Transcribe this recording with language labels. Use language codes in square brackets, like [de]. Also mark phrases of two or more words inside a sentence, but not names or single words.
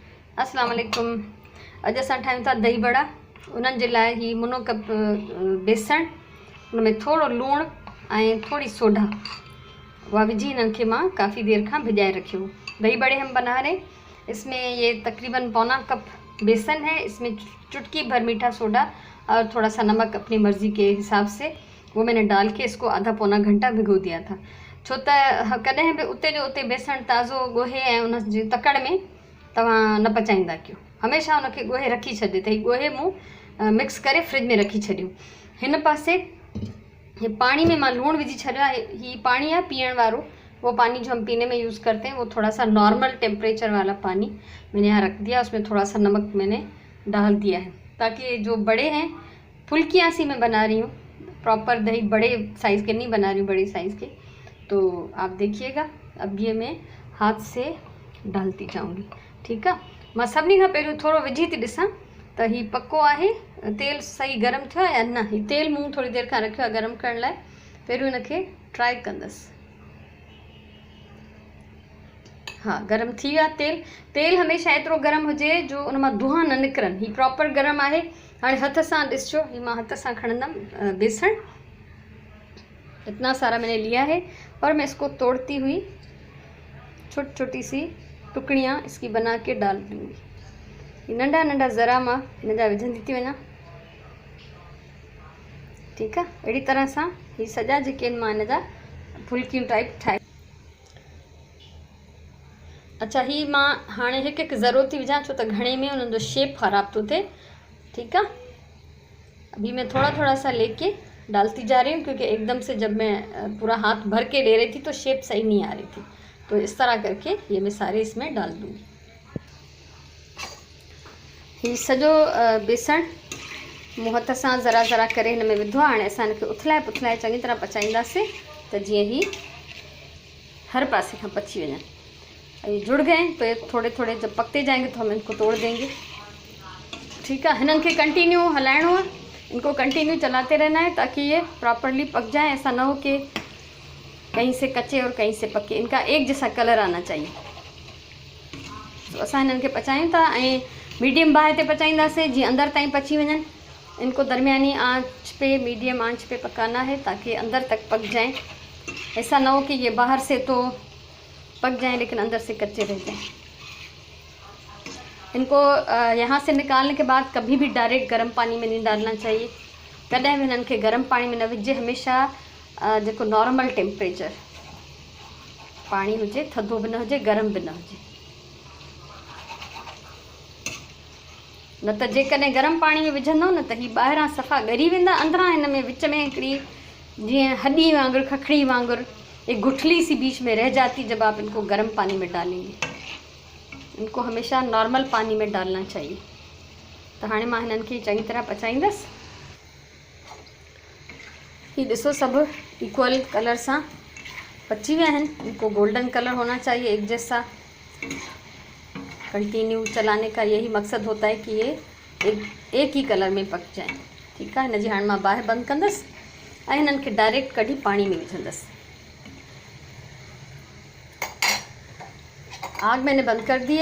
[ar] السلام علیکم. [sd] अॼु असां ठाहियूं था दही बड़ा। उन्हनि जे लाइ ही मुनो कप बेसण, उनमें थोड़ो लूणु ऐं थोड़ी सोडा वह विझी इन्हनि खे मां काफ़ी देर खां भिजाए रखियो। [ur] دہی بڑے ہم بنا رہے، اس میں یہ تقریباً پونا کپ بیسن ہے، اس میں چٹکی بھر میٹھا سوڈا اور تھوڑا سا نمک اپنی مرضی کے حساب سے وہ میں نے ڈال کے اس کو آدھا پونا گھنٹہ بھگو دیا تھا. [sd] छो त कॾहिं बि उते जो उते बेसण ताज़ो ॻोहे ऐं उन जी तकड़ में तव्हां न पचाईंदा कयो। हमेशह उनखे ॻोहे रखी छॾे त ही ॻोहे मूं मिक्स करे फ्रिज में रखी छॾियो। हिन पासे ये पानी में मां लूणु विझी छॾियो आहे। ही पानी है पीअण वारो, [ur] وہ پانی جو ہم پینے میں یوز کرتے ہیں وہ تھوڑا سا [en] normal temperature [ur] والا پانی میں نے یہاں رکھ دیا. اس میں تھوڑا سا نمک میں نے ڈال دیا ہے تاکہ جو بڑے ہیں، پھلکیاں سی میں بنا رہی ہوں، پراپر دہی بڑے سائز کے نہیں بنا رہی ہوں، بڑے سائز کے. تو آپ دیکھیے گا، اب یہ میں ہاتھ سے ڈالتی جاؤں گی. ٹھیک ہے, [sd] मां सभिनी खां पहिरियों थोड़ो विझी थी ॾिसां त ही पको आहे, तेल सही गरम थियो या न। ही तेल मूं थोड़ी देर खां रखियो आहे गरम करण लाइ, पहिरियों इनखे ट्राई कंदसि। हाँ, गरम थी वियो आहे तेल हमेशह एतिरो गरम हुजे जो उन मां धुआं न निकिरनि। ही प्रॉपर गरम आहे। हाणे हथ सां ॾिसजो, ही मां हथ सां खणंदमि बेसण। [ur] اتنا سارا میں نے لیا ہے اور میں اس کو توڑتی ہوئی چھوٹی چھوٹی سی ٹکڑیاں اس کی بنا کے ڈال دوں گی. [sd] नंढा नंढा ज़रा मां हिन जा विझंदी थी वञा। [ur] ٹھیک ہے, [sd] अहिड़ी तरह सां ही सॼा जेके आहिनि मां हिन जा फुल्कियूं टाइप ठाहे। अच्छा, ही मां हाणे हिकु हिकु ज़रो थी विझां छो त घणे में उन्हनि जो शेप ख़राब थो थिए। [ur] ٹھیک ہے، ابھی میں تھوڑا تھوڑا سا لے کے ڈالتی جا رہی ہوں کیونکہ ایک دم سے جب میں پورا ہاتھ بھر کے لے رہی تھی تو شیپ صحیح نہیں آ رہی تھی. تو اس طرح کر کے یہ میں سارے اس میں ڈال دوں گی. [sd] ही सॼो बेसण मूं हथ सां ज़रा ज़रा करे हिन में विधो आहे। हाणे असां हिनखे उथलाए पुथलाए चङी तरह पचाईंदासीं त जीअं ही हर पासे खां पची वञनि। [ur] یہ جڑ گئے تو یہ تھوڑے تھوڑے جب پکتے جائیں گے تو ہم ان کو توڑ دیں گے. ٹھیک ہے, [sd] हिनन के कंटिन्यू हलाइणो है, [ur] ان کو کنٹینیو چلاتے رہنا ہے تاکہ یہ پراپرلی پک جائے. ایسا نہ ہو کہ کہیں سے کچے اور کہیں سے پکے، ان کا ایک جیسا کلر آنا چاہیے. [sd] तो असां हिनन के पचायूं था ऐं मीडियम बाहि ते पचाईंदासीं जीअं अंदर ताईं पची वञनि। [ur] ان کو درمیانی آنچ پہ، میڈیم آنچ پہ پکانا ہے تاکہ اندر تک پک جائیں. ایسا نہ ہو کہ یہ باہر سے تو پک جائیں لیکن اندر سے کچے رہ جائیں. ان کو یہاں سے نکالنے کے بعد کبھی بھی ڈائریکٹ گرم پانی میں نہیں ڈالنا چاہیے. [sd] कॾहिं भी इन्हनि खे गर्म पानी में न विझे, हमेशह जेको [en] normal temperature [sd] पानी हुजे, थधो भी न हुजे, गर्म भी न हुजे। न त जेकॾहिं गर्म पानी में विझंदव न त ही ॿाहिरां सफ़ा ॻरी वेंदा, अंदरां हिन में विच में हिकिड़ी जीअं हॾी वांगुरु, खखड़ी वांगुरु [ur] ایک گٹھلی سی بیچ میں رہ جاتی جب آپ ان کو گرم پانی میں ڈالیں گے. ان کو ہمیشہ نارمل پانی میں ڈالنا چاہیے. [sd] तो हाणे मां हिननि खे चङी तरह पचाईंदसि। ही ॾिसो, सभु [en] equal colour [sd] सां पची विया आहिनि। [ur] ان کو [en] golden colour [ur] ہونا چاہیے ایک جیسا۔ کنٹینیو چلانے کا یہی مقصد ہوتا ہے کہ یہ ایک ہی کلر میں پک جائے. ٹھیک ہے, [sd] हिन जी हाणे मां बाहि बंदि कंदसि ऐं हिननि खे डायरेक्ट कढी पानी में विझंदसि। [ur] آگ میں نے بند کر دی ہے.